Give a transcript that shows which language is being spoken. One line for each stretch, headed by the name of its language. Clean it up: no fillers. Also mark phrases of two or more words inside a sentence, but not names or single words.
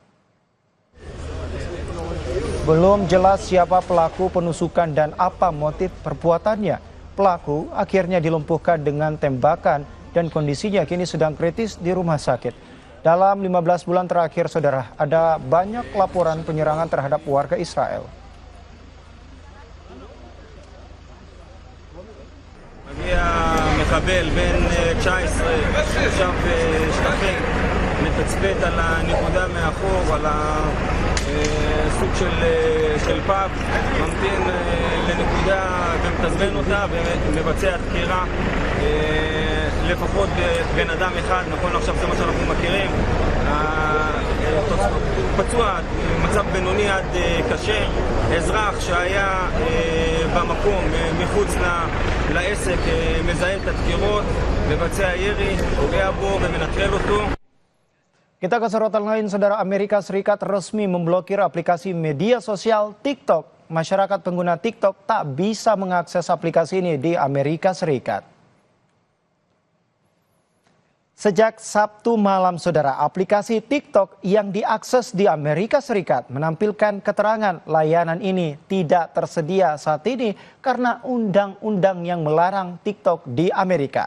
Indonesian: Belum jelas siapa pelaku penusukan dan apa motif perbuatannya. Pelaku akhirnya dilumpuhkan dengan tembakan dan kondisinya kini sedang kritis di rumah sakit. Dalam 15 bulan terakhir, Saudara, ada banyak laporan penyerangan terhadap warga Israel.
Hebrew: מחבל בן 19 ישב בשטחים, מתצפת על הנקודה מאחור, על הסוג של פאב, ממתין לנקודה ומתזמן אותה ומבצע דקירה. לפחות בן אדם אחד, נכון עכשיו זה מה שאנחנו מכירים, פצוע, מצב בינוני עד קשה, אזרח שהיה במקום מחוץ לעסק מזהה את הדקירות, מבצע ירי, פוגע בו ומנטרל אותו.
Indonesian: Kita ke sorotan lain, Saudara. Amerika Serikat resmi memblokir aplikasi media sosial TikTok. Masyarakat pengguna TikTok tak bisa mengakses aplikasi ini di Amerika Serikat. Sejak Sabtu malam, Saudara, aplikasi TikTok yang diakses di Amerika Serikat menampilkan keterangan layanan ini tidak tersedia saat ini karena undang-undang yang melarang TikTok di Amerika.